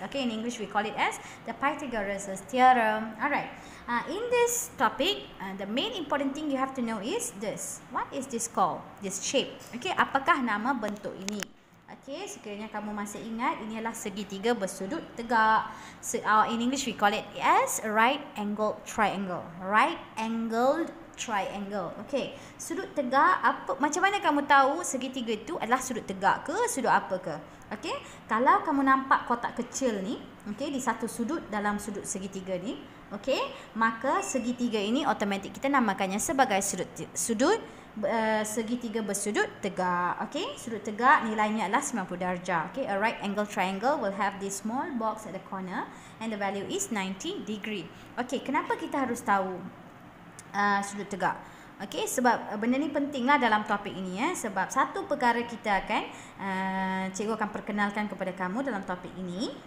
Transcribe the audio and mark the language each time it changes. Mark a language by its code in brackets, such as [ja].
[en] Okay, in English we call it as the Pythagoras theorem. Alright. In this topic, the main important thing you have to know is this. What is this called? This shape. [ms] Okay, apakah nama bentuk ini? Okay, sekiranya kamu masih ingat, ini adalah segitiga bersudut tegak. [en] In English we call it as a right angled triangle. Right angled triangle. [ms] Okey, sudut tegak apa, macam mana kamu tahu segitiga itu adalah sudut tegak ke sudut apa ke? Okey, kalau kamu nampak kotak kecil ni, okey, di satu sudut dalam sudut segitiga ni, okey, maka segitiga ini automatik kita namakannya sebagai sudut segitiga bersudut tegak. Okey, sudut tegak nilainya adalah 90 darjah. [en] Okey, a right angle triangle will have this small box at the corner and the value is 90 degree. [ms] Okey, kenapa kita harus tahu sudut tegak? Okey, sebab benda ni pentinglah dalam topik ini ya. Sebab satu perkara kita akan cikgu akan perkenalkan kepada kamu dalam topik ini.